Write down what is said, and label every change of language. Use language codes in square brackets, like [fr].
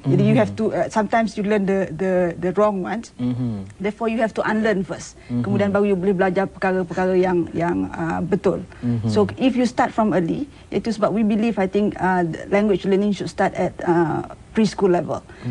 [ms] Jadi [en] you have to sometimes you learn the wrong ones. Therefore you have to unlearn first. [ms] Kemudian baru you boleh belajar perkara-perkara yang betul. [en] So if you start from early, [ms] itu sebab [en] we believe, I think language learning should start at preschool level.